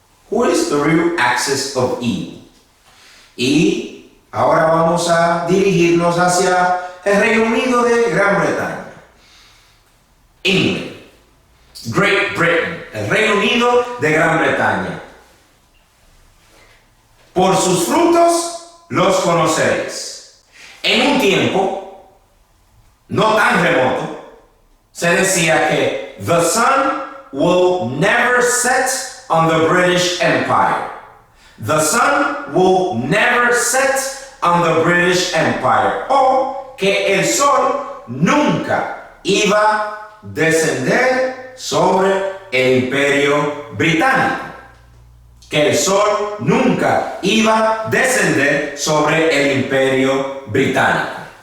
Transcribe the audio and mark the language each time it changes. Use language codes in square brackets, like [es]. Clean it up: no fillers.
[en] Who is the real axis of evil? [es] Y ahora vamos a dirigirnos hacia el Reino Unido de Gran Bretaña. England, Great Britain, el Reino Unido de Gran Bretaña. Por sus frutos los conoceréis. En un tiempo no tan remoto, se decía que [en] the sun will never set on the British Empire. The sun will never set on the British Empire. [es] O que el sol nunca iba a descender sobre el Imperio Británico. Que el sol nunca iba a descender sobre el Imperio Británico.